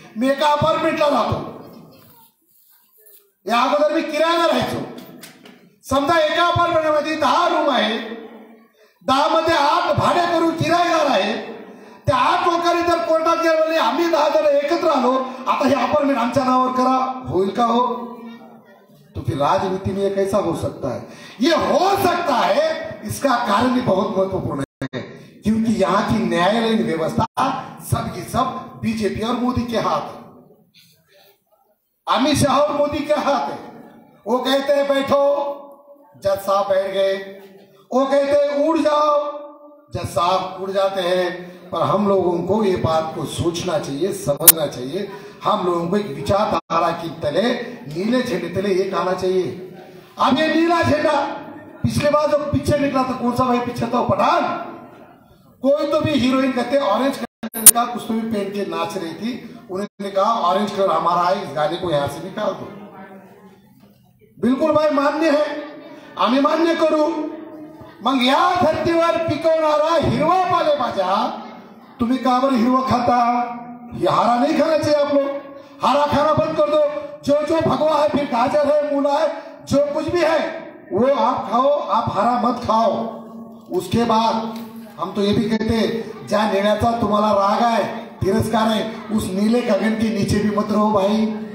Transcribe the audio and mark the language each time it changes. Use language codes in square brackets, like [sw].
[mr] मी एका अपार्टमेंटला राहतो, या अगोदर मी किरायाला राहायचो. समजा एका अपार्टमेंटमध्ये 10 रूम आहे, 10 मध्ये 8 भाडे करून किरायेदार आहे. त्या 8 लोकांनी जर कोर्टात गेले आम्ही 10 जण एकत्र आलो, आता हे अपार्टमेंट आमच्या नावावर करा, होईल का हो? [hi] तो फिर राजनीति में ये कैसा हो सकता है? ये हो सकता है, इसका कारण भी बहुत महत्वपूर्ण है, क्योंकि यहाँ की न्यायालयीन व्यवस्था सब की सब बीजेपी और मोदी के हाथ है, अमित शाह और मोदी के हाथ है. वो कहते हैं बैठो, जज साहब बैठ गए. वो कहते हैं उड़ जाओ, जज साहब उड़ जाते हैं. पर हम लोगों को ये बात को सोचना चाहिए, समझना चाहिए. हम लोगों को एक विचारधारा की तले, नीले झंडे तले एक आना चाहिए. अब ये नीला झंडा पिछले बार जो पिक्चर निकला था, कौन सा भाई पिक्चर था, पठान, कोई तो भी हीरोइन कहते ऑरेंज कलर का कुछ तो भी पहन के नाच रही थी. उन्होंने कहा ऑरेंज कलर हमारा है, इस गाने को यहां से निकाल दो. बिल्कुल भाई मान्य है, [mr] आम्ही मान्य करू. मग या धर्तीवर पिकवणारा हिरवा पालेभाज्या तुम्ही का बरं हिरवा खाता? [hi] ये हरा नहीं खाना चाहिए. आप लोग हरा खाना बंद कर दो. जो जो भगवा है, फिर गाजर है, मूला है, जो कुछ भी है वो आप खाओ, आप हरा मत खाओ. उसके बाद हम तो ये भी कहते हैं, जहां नेण्याचा तुम्हाला राग है, तिरस्कार है, उस नीले गगन के नीचे भी मत रहो भाई.